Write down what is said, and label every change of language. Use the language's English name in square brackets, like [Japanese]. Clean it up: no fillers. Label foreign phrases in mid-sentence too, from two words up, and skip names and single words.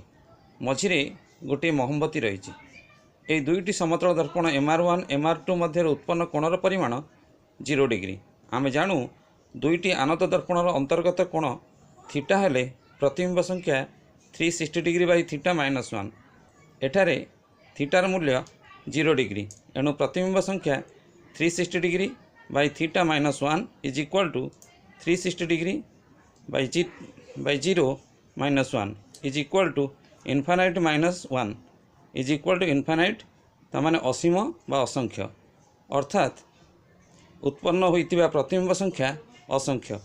[Odia] ମଝିରେ ଗୋଟିଏ ମହମବତୀ ରହିଛି। ଏହି ଦୁଇଟି ସମତଳ ଦର୍ପଣ MR1 MR2 ମଧ୍ୟରେ ଉତ୍ପନ୍ନ କୋଣର ପରିମାଣ 0 ଡିଗ୍ରୀ। ଆମେ ଜାଣୁ ଦୁଇଟି ଆନତ ଦର୍ପଣର ଅନ୍ତର୍ଗତ କୋଣ ଥୀଟା ହେଲେ ପ୍ରତିବିମ୍ବ ସଂଖ୍ୟା 360 ଡିଗ୍ରୀ by θ - 1। ଏଠାରେ ଥୀଟାର ମୂଲ୍ୟ 0 ଡିଗ୍ରୀ, ଏଣୁ ପ୍ରତିବିମ୍ବ ସଂଖ୍ୟା 360 ଡିଗ୍ରୀ by θ - 1 = 360 ଡିଗ୍ରୀ by 0 - 1 = ଇନଫାନାଇଟ୍ -1 = ଇନଫାନାଇଟ୍, ତାମାନେ ଅସୀମ ବା ଅସଂଖ୍ୟ, ଅର୍ଥାତ୍ ଉତ୍ପନ୍ନ ହୋଇଥିବା ପ୍ରତିବିମ୍ବ ସଂଖ୍ୟା ଅସଂଖ୍ୟ।